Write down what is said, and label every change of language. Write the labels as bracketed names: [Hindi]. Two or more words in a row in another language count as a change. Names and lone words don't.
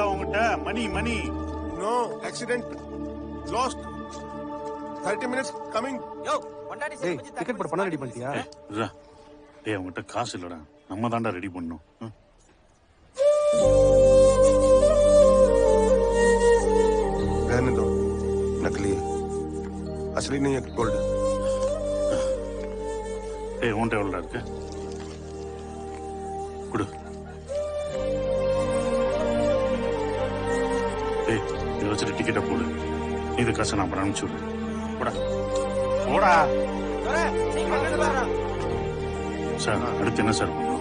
[English] money. No, accident. Lost. 30 minutes coming. [Tamil] Yo, கொண்டாடி டேய் டிக்கெட் போட பணம் ரெடி பண்ணிட்டியா? டேய் அவங்கிட்ட காசு இல்லடா. நம்ம தான்டா ரெடி பண்ணணும். [Hindi] रहने दो, नकली है, असली नहीं है गोल्ड. [Tamil] டேய் உன்கிட்ட எவ்வளோடா இருக்கு? குடு. டேய் இதை வச்சுட்டு டிக்கெட்டை போடு. இது காசை நான் அப்புறம் அனுப்பிச்சு விடுறேன். போடா போடா. சார் அடுத்து என்ன சார் பண்ணணும்?